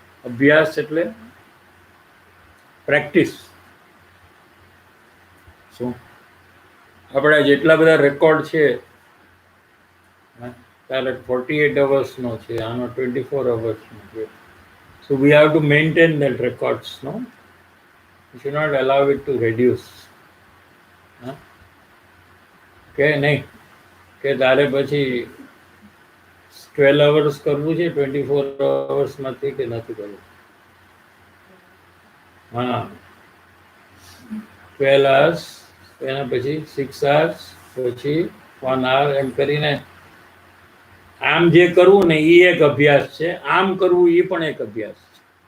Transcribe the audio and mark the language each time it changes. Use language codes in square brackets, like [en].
[gu] અભ્યાસ એટલે પ્રેક્ટિસ. શું આપણા જેટલા બધા રેકોર્ડ છે, તારે 48 અવર્સનો છે, આનો 24 અવર્સનો છે. [en] So we have to maintain that records, no? You should not allow it to reduce. [gu] કે નહીં કે તારે પછી 12 અવર્સ કરવું છે, 24 અવર્સમાંથી કે નથી કરવું? હા, 12 અવર્સ, એના પછી 6 અવર્સ, પછી 1 અવર, એમ કરીને આમ જે કરવું ને એ એક અભ્યાસ છે, આમ કરવું એ પણ એક અભ્યાસ છે.